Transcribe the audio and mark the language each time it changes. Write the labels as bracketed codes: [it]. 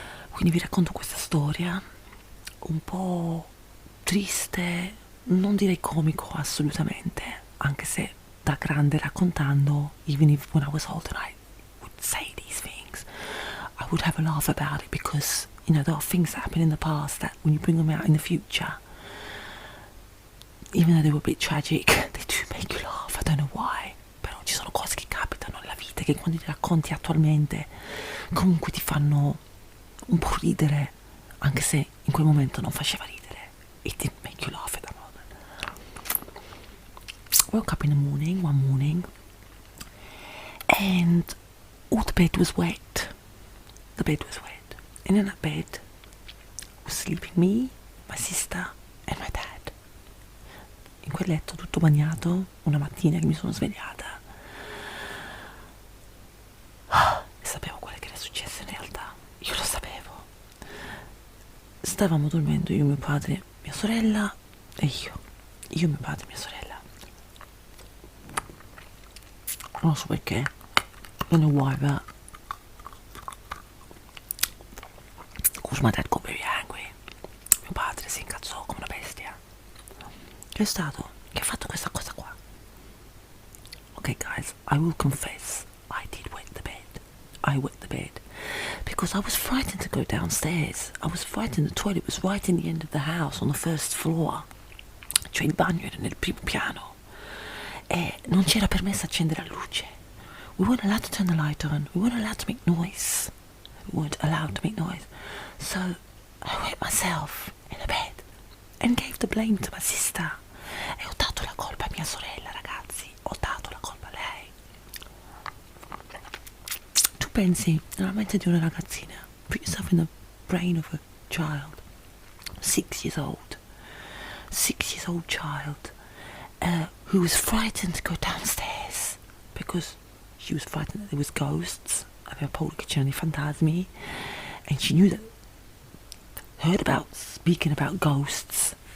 [it] Quindi vi racconto questa storia un po' triste, non direi comico assolutamente, anche se da grande raccontando, [en] even if when I was older I would say these things, I would have a laugh about it, because you know there are things that happen in the past that when you bring them out in the future, even though they were a bit tragic, they do make you laugh. I don't know why, [it] però ci sono cose che capitano nella vita che quando ti racconti attualmente comunque ti fanno un po' ridere, anche se in quel momento non faceva ridere. [en] It didn't make you laugh at that moment. Woke up in the morning, one morning, and all the bed was wet. the bed was wet, and in that bed was sleeping me, my sister and my dad. [it] In quel letto tutto bagnato, una mattina che mi sono svegliata e sapevo quello che era successo in realtà. Io lo sapevo. Stavamo dormendo io, mio padre, mia sorella e io. Io, mio padre e mia sorella. Non so perché. [en] I don't know why, but was my dad got very angry. [it] Mio padre si incazzò come una bestia. Che è stato? Che ha fatto questa cosa qua? [en] Okay guys, I will confess, I did wet the bed. I wet the bed because I was frightened to go downstairs. I was frightened. The toilet was right in the end of the house on the first floor. [it] Cioè il bagno era nel primo piano e non c'era permesso accendere la luce. [en] We weren't allowed to turn the light on. We weren't allowed to make noise. We weren't allowed to make noise. So I wet myself in the bed and gave the blame to my sister. [it] E ho dato la colpa a mia sorella, ragazzi. Ho dato la colpa a lei. Tu pensi nella mente di una ragazzina. [en] Put yourself in the brain of a child. 6 years old. 6 years old child who was frightened to go downstairs because she was frightened that there was ghosts. [it] Aveva paura che c'erano i fantasmi, [en] and she knew that, heard about speaking about ghosts.